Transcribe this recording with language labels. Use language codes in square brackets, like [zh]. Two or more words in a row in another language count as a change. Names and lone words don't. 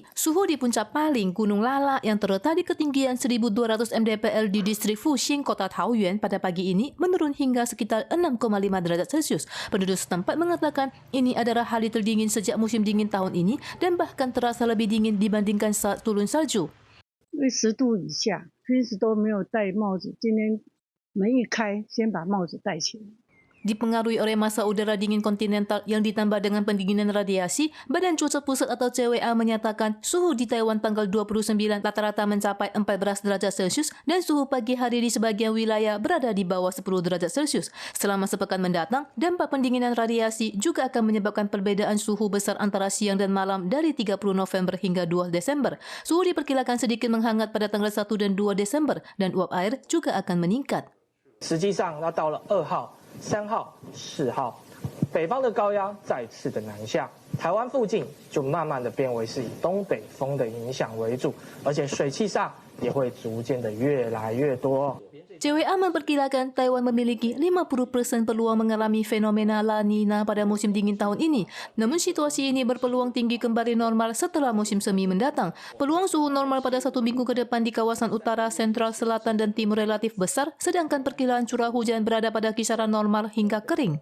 [id] Suhu di puncak paling Gunung Lala yang terletak di ketinggian 1.200 mdpl di distrik Fuxing, kota Taoyuan pada pagi ini menurun hingga sekitar 6,5 derajat Celcius. Penduduk setempat mengatakan ini adalah hari terdingin sejak musim dingin tahun ini dan bahkan terasa lebih dingin dibandingkan saat turun salju. [zh] 10 度以下，平时都没有戴帽子，今天门一开，先把帽子戴起来。 [id] Dipengaruhi oleh masa udara dingin kontinental yang ditambah dengan pendinginan radiasi, Badan Cuaca Pusat atau CWA menyatakan suhu di Taiwan tanggal 29 rata-rata mencapai 14 derajat Celcius dan suhu pagi hari di sebagian wilayah berada di bawah 10 derajat Celcius. Selama sepekan mendatang, dampak pendinginan radiasi juga akan menyebabkan perbedaan suhu besar antara siang dan malam dari 30 November hingga 2 Desember. Suhu diperkirakan sedikit menghangat pada tanggal 1 dan 2 Desember dan uap air juga akan meningkat. [zh] 实际上，那到了2号、3号、4号，北方的高压再次的南下，台湾附近就慢慢的变为是以东北风的影响为主，而且水汽上也会逐渐的越来越多。 [id] CWA memperkirakan Taiwan memiliki 50% peluang mengalami fenomena La Nina pada musim dingin tahun ini. Namun situasi ini berpeluang tinggi kembali normal setelah musim semi mendatang. Peluang suhu normal pada 1 minggu ke depan di kawasan utara, sentral, selatan, dan timur relatif besar, sedangkan perkiraan curah hujan berada pada kisaran normal hingga kering.